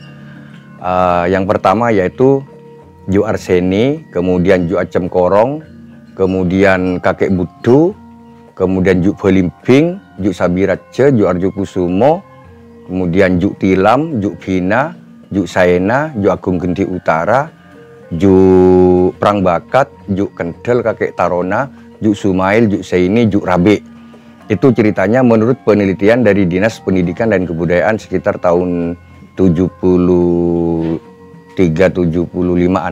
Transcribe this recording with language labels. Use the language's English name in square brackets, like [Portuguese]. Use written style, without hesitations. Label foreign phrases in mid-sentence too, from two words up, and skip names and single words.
[Indonesian] Yang pertama yaitu Ju Arseni, kemudian Ju Acem Korong, kemudian Kakek Budu, kemudian Ju Belimbing, Ju Sabirace, Ju Arjo Kusumo, kemudian Ju Tilam, Ju Bina, Ju Saena, Ju Agung Genti Utara, Ju Prangbakat, Ju Kendel, Kakek Tarona, Ju Sumail, Ju Seini, Ju Rabe. Itu ceritanya menurut penelitian dari Dinas Pendidikan dan Kebudayaan sekitar tahun 73-75-an.